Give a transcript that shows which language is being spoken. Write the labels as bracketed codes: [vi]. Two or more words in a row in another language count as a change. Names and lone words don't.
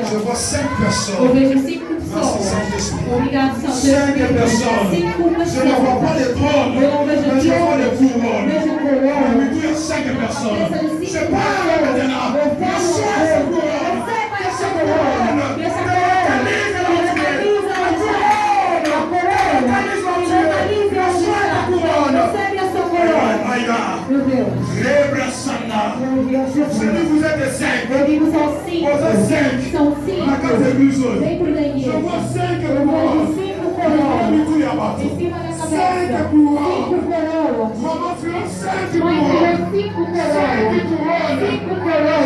[pt] Eu vejo 5 pessoas. Obrigado, Senhor. 5 pessoas. Eu não vejo trono. Eu vejo coroa. Eu 5 pessoas. [fr] Je parle maintenant. [pt] Receba essa coroa. Essa Meu Deus. [fr] Se vous êtes 5, [pt] são 5 dentro da igreja. [fr] Je vois 5 [pt] coroas. 5 coroas em cima da cabeça. 5 coroas. [fr] Maman fera [pt] 5 coroas. 5 coroas. 5 coroas.